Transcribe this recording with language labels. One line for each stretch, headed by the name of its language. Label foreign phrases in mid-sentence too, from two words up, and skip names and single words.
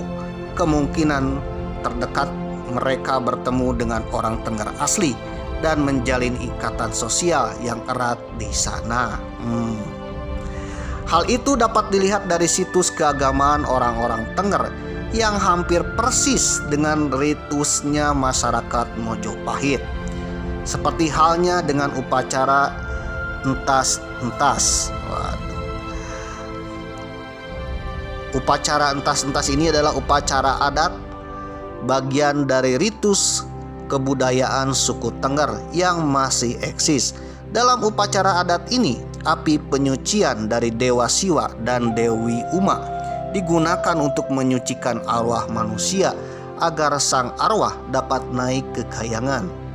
Indonesian: Kemungkinan terdekat mereka bertemu dengan orang Tengger asli dan menjalin ikatan sosial yang erat di sana. Hal itu dapat dilihat dari situs keagamaan orang-orang Tengger yang hampir persis dengan ritusnya masyarakat Mojopahit. Seperti halnya dengan upacara entas-entas. Upacara entas-entas ini adalah upacara adat, bagian dari ritus kebudayaan suku Tengger yang masih eksis. Dalam upacara adat ini, api penyucian dari Dewa Siwa dan Dewi Uma digunakan untuk menyucikan arwah manusia agar sang arwah dapat naik ke kahyangan.